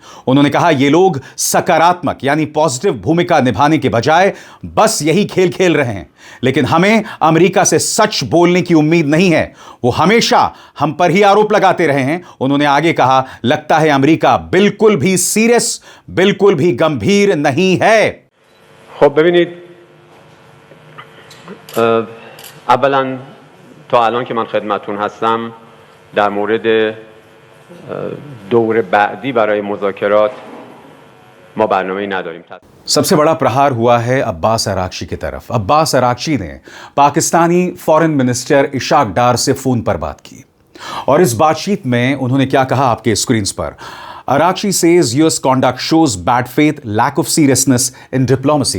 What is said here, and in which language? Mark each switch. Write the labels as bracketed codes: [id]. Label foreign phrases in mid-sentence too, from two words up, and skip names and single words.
[hi] उन्होंने कहा ये लोग सकारात्मक यानी पॉजिटिव भूमिका निभाने के बजाय बस यही खेल खेल रहे हैं। लेकिन हमें अमेरिका से सच बोलने की उम्मीद नहीं है, वो हमेशा हम पर ही आरोप लगाते रहे हैं। उन्होंने आगे कहा, लगता है अमेरिका बिल्कुल भी सीरियस, बिल्कुल भी गंभीर नहीं है। [fa] تا الان که من خدمتتون هستم در مورد دور بعدی برای مذاکرات ما برنامه‌ای نداریم। [hi] सबसे बड़ा प्रहार हुआ है अब्बास अरागची की तरफ। अब्बास अरागची ने पाकिस्तानी [en] foreign minister [hi] इशाक डार से फोन पर बात की, और इस बातचीत में उन्होंने क्या कहा आपके स्क्रीन पर। [en] Araghchi says US conduct shows bad faith, lack of seriousness in diplomacy.